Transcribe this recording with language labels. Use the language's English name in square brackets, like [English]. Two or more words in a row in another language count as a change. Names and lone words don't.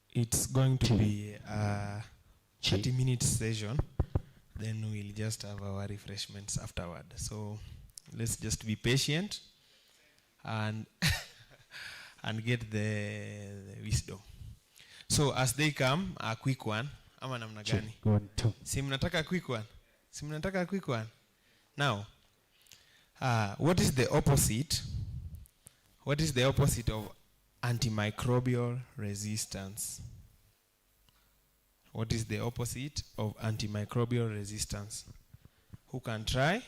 [English] it's going to be a 30-minute session. Then we'll just have our refreshments afterward. So let's just be patient and and get the wisdom. So as they come, a quick one. [Swahili] Ama namna gani? Si mnataka [English] quick one? [Swahili] Si mnataka [English] quick one? Now, what is the opposite? What is the opposite of antimicrobial resistance? What is the opposite of antimicrobial resistance? Who can try?